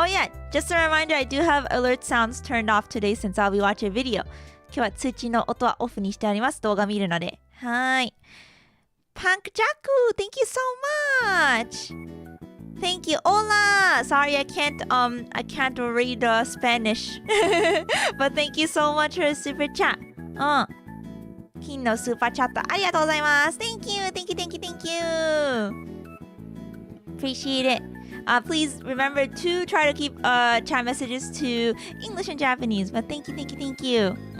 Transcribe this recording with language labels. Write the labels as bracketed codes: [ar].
[en] Oh yeah, just a reminder, I do have alert sounds turned off today since I'll be watching a video. [ja] 今日は通知の音はオフにしてあります。動画見るので。はい。 [en] Punk Jaku, thank you so much. Thank you. Hola. Sorry, I can't read Spanish. But thank you so much for the super chat. [ja] 金のスーパーチャットありがとうございます。 [en] Thank you. Thank you. Thank you. Thank you. Appreciate it. Please remember to try to keep chat messages to English and Japanese. But thank you. Thank you. Thank you.